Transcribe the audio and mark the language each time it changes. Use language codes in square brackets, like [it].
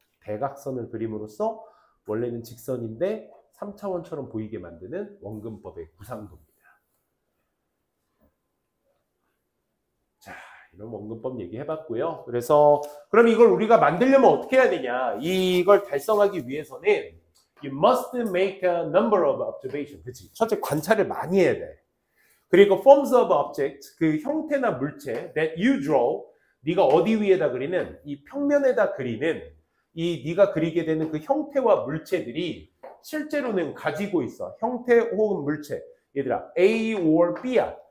[ko] 대각선을 그림으로써 원래는 직선인데 3차원처럼 보이게 만드는 원근법의 구상도입니다. 자, 이런 원근법 얘기해봤고요. 그래서 그럼 이걸 우리가 만들려면 어떻게 해야 되냐? 이걸 달성하기 위해서는 [en] You must make a number of observations. [ko] 그치? 첫째, 관찰을 많이 해야 돼. 그리고 [en] forms of objects, [ko] 그 형태나 물체 [en] that you draw, [ko] 네가 어디 위에다 그리는, 이 평면에다 그리는 이 네가 그리게 되는 그 형태와 물체들이 실제로는 가지고 있어. 형태 혹은 물체. 얘들아, A or B야.